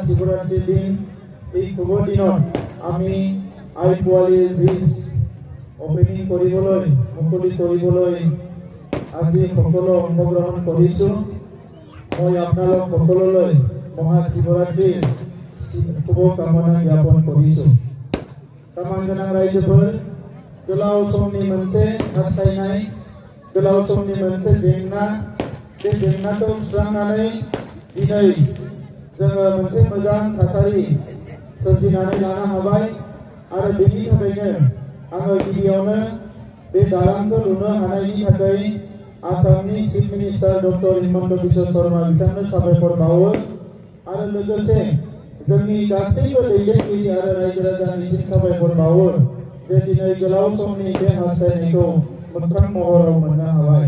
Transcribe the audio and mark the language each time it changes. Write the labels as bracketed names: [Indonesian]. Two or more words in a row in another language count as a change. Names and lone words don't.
[Assamese] মহাশিবরাত্রির দিন এই শুভ দিনত আমি আই পোৱালি [English] bridge opening [Assamese] কৰিবলৈ মুকলি কৰিবলৈ আজি সকলো অংশগ্ৰহণ কৰিছোঁ। মই আপোনালোক সকলোলৈ মহাশিবৰাত্ৰিৰ শুভকামনা জ্ঞাপন কৰিছোঁ। [Bodo] तामान गोनां रायजोफोर, गोलाव समनि मोनसे हास्थायनाय, गोलाव समनि मोनसे जेंना, बे जेंनाखौ सुस्रांनानै दिनै जोङो मोनसे मोजां थासारि सोरजिनानै लानो हाबाय आरो बेनि थाखायनो आङो गिबियावनो बे दालांखौ लुनो हानायनि थाखाय आसामनि [English] chief minister doctor [Bodo] हिमन्त बिश्व शर्मा बिथांनो साबायखर बावो आरो लोगोसे जोंनि गासैबो दैदेनगिरि आरो रायजो राजानिसिम साबायखर बावो जे दिनै गोलाव समनि बे हास्थायनायखौ मोगथां महराव मोननो हाबाय।